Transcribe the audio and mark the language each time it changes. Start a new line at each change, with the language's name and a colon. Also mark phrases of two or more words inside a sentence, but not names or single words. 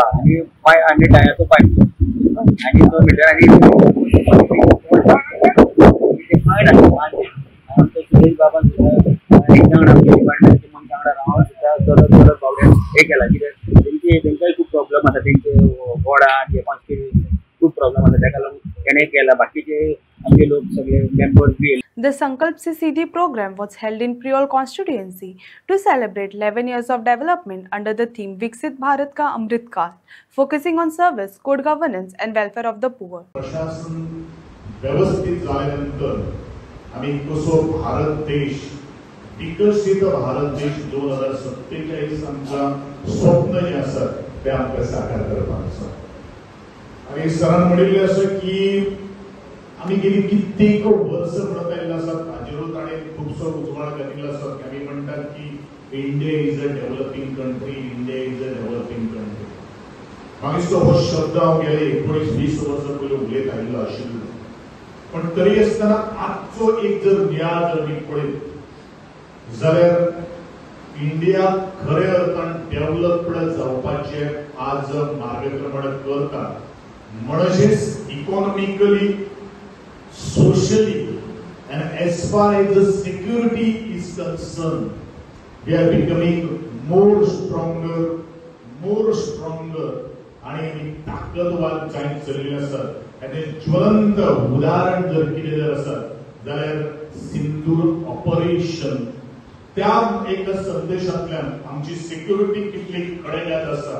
Konkani: आणि टायराचो पायप आणि 6 मीटर आणि सुरेश बाबा हे केला कित्याक तेंकाय खूब प्रॉब्लेम आसा तेंचे वॉर्डान खूब प्रॉब्लेम आसा ताका लागून तेणें केला बाकीचे आमचे लोक सगळे मेंबर्स बी.
English: The Sankalp Se Siddhi program was held in Priol constituency to celebrate 11 years of development under the theme Viksit Bharat Ka Amrit Kaal, focusing on service, good governance and welfare of the poor.
Konkani: प्रशासन व्यवस्थित झाल्यानंतर आम्ही कसो भारत देश विकसित भारत देश 2047 आमचा स्वप्न जे आसा ते आमकां साकार करपाक आसा. आणि सरान म्हणिल्लें आसा की आम्ही गेली कित्येक वर्ष म्हणत आयिल्ले आसात हाजेरूच ताणें खुबसो उजवाड घातिल्लो आसा की आमी म्हणटात की
English: India is a developing country, India is a developing country.
Konkani: म्हाका दिसता हो शब्द हांव गेले 19-20 वर्सां पयलीं उलयत आयिल्लो आशिल्लो पण तरी आसतना आजचो एक जर नियाळ जर आमी पळयत जाल्यार इंडिया खऱ्या अर्थान डेव्हलप्ड जावपाचे आज मार्गक्रमण करता.
English: म्हणजेच economically, socially and as far as the security is concerned, we are becoming more stronger
Konkani: आणि ताकदवान जायत चलिल्ले आसात. आनी ज्वलंत उदाहरण जर कितें जर आसत जाल्यार सिंदूर ऑपरेशन. त्या एक संदेशांतल्यान आमची सिक्युरिटी कितली कडेगात आसा.